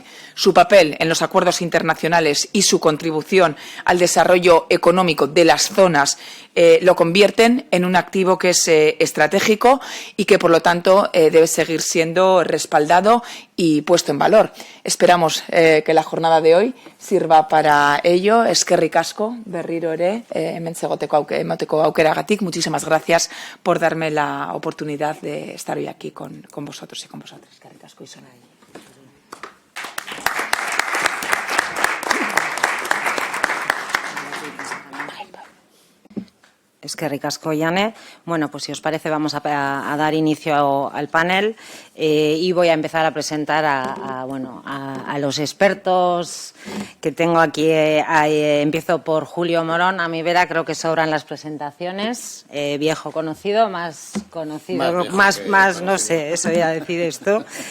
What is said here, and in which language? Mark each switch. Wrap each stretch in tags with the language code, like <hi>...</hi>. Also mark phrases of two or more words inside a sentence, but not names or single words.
<es>Su papel en los acuerdos internacionales y su contribución al desarrollo económico de las zonas lo convierten en un activo que es estratégico y que, por lo tanto, debe seguir siendo respaldado y puesto en valor. Esperamos que la jornada de hoy sirva para ello.</es> <eu>Eskerrik asko, berriro ere, hemen emoteko aukeragatik.</eu> <es>Muchísimas gracias por darme la oportunidad de estar hoy aquí con vosotros y con vosotras.</es> <eu>Eskerrik asko, Isona. Eskerrik asko, Jane.</eu> <es>Bueno, pues si os parece vamos a dar inicio al panel y voy a empezar a presentar a los expertos que tengo aquí. Empiezo por Julio Morón. A mi vera creo que sobran las presentaciones. Viejo conocido, más conocido, más no sé, eso ya decides tú.</es>